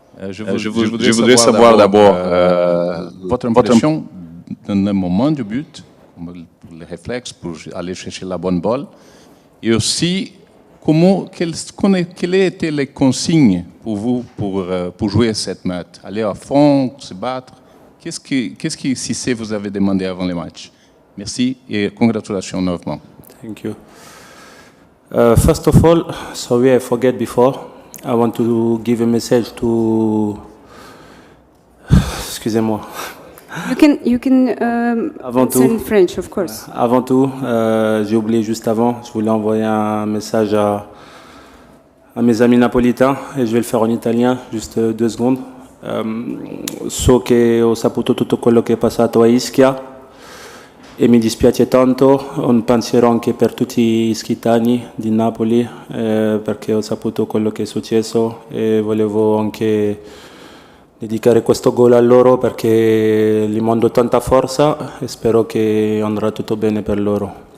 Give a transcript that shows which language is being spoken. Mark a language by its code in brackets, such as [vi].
[fr] Je voudrais savoir d'abord votre impression dans le moment du but, le réflexe pour aller chercher la bonne balle, et aussi quelles étaient les consignes pour vous pour jouer cette match? Aller à fond, se battre? Qu'est-ce que Cissé vous avez demandé avant le match? Merci et congratulations novement. [en] Thank you. First of all, sorry I forget before. I want to give a message to... [fr] Excusez-moi. [en] You can answer in French, of course. [fr] Avant tout, j'ai oublié juste avant, je voulais envoyer un message à mes amis napolitains et je vais le faire en italien, juste 2 secondes. [it] So che ho saputo tutto quello che è passato a Ischia e mi dispiace tanto, un pensiero anche per tutti gli ischitani di Napoli perché ho saputo quello che è successo e volevo anche dedicare questo gol a loro perché gli mando tanta forza e spero che andrà tutto bene per loro.